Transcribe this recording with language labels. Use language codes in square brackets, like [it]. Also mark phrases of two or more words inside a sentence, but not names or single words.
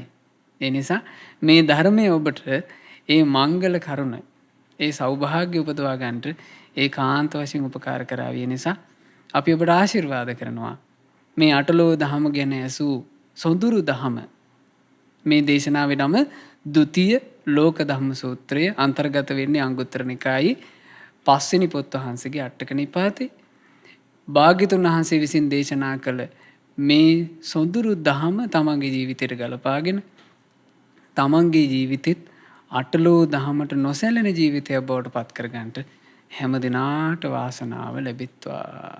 [si] ඒ නිසා මේ ධර්මයේ ඔබට ඒ මංගල කරුණ ඒ සෞභාග්‍ය උපදවා ගන්නට ඒකාන්ත වශයෙන් උපකාර කරાવી. නිසා අපි ඔබට ආශිර්වාද කරනවා මේ අටලෝ දහම ගැන ඇසූ සොඳුරු දහම මේ දේශනාවේ නම ဒုတိ ය ලෝක ධම්ම සූත්‍රය අන්තර්ගත වෙන්නේ අංගුත්තර නිකායේ 5 වෙනි පොත් වහන්සේගේ අටක නිපාතේ. භාග්‍යතුන් වහන්සේ විසින් දේශනා කළ මේ සොඳුරු දහම තමන්ගේ ජීවිතයට ගලපාගෙන තමන්ගේ ජීවිතෙත් අටලෝ දහමට නොසැලෙන ජීවිතයක් බවට පත් කරගන්නට හැම දිනාට වාසනාව ලැබෙත්වා.